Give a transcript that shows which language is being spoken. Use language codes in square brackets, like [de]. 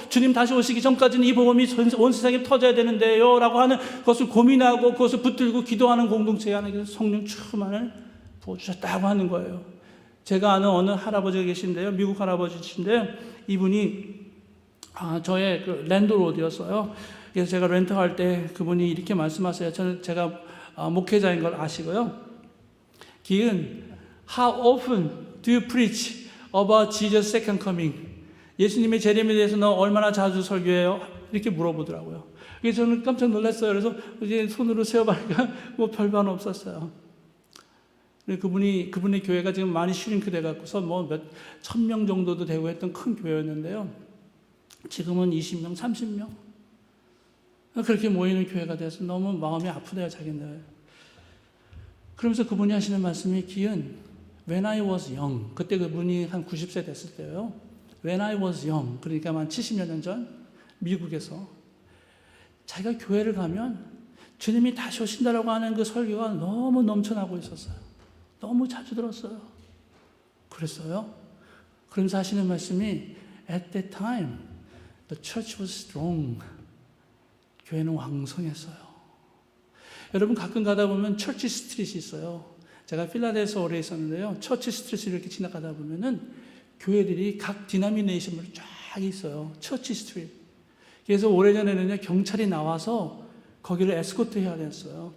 [ko] 주님 다시 오시기 전까지는 이 복음이 온 세상에 터져야 되는데요 라고 하는 것을 고민하고 그것을 붙들고 기도하는 공동체에 하나님께서 성령 충만을 부어주셨다고 하는 거예요. 제가 아는 어느 할아버지가 계신데요, 미국 할아버지신데 이분이 저의 그 랜드로드였어요. 그래서 제가 렌트할 때 그분이 이렇게 말씀하세요. 제가 목회자인 걸 아시고요. [en] 기은, How often do you preach about Jesus' second coming? [ko] 예수님의 재림에 대해서 너 얼마나 자주 설교해요? 이렇게 물어보더라고요. 그래서 저는 깜짝 놀랐어요. 그래서 이제 손으로 세어보니까 뭐 별반 없었어요. 그분의 교회가 지금 많이 슈링크 돼갖고서 몇 1000명 정도도 되고 했던 큰 교회였는데요. 지금은 20명, 30명. 그렇게 모이는 교회가 돼서 너무 마음이 아프대요, 자기들. 그러면서 그분이 하시는 말씀이 기은, [en] When I was young, [ko] 그때 그분이 한 90세 됐을 때요. [en] When I was young, [ko] 그러니까 한 70여 년 전 미국에서 자기가 교회를 가면 주님이 다시 오신다라고 하는 그 설교가 너무 넘쳐나고 있었어요. 너무 자주 들었어요. 그랬어요. 그러면서 하시는 말씀이 [en] At that time, the church was strong. [ko] 교회는 왕성했어요. 여러분 가끔 가다 보면 처치 스트릿이 있어요. 제가 필라델피아에서 오래 있었는데요. 처치 스트릿을 이렇게 지나가다 보면은 교회들이 각 디나미네이션으로 쫙 있어요. 처치 스트릿. 그래서 오래전에는요, 경찰이 나와서 거기를 에스코트 해야 됐어요.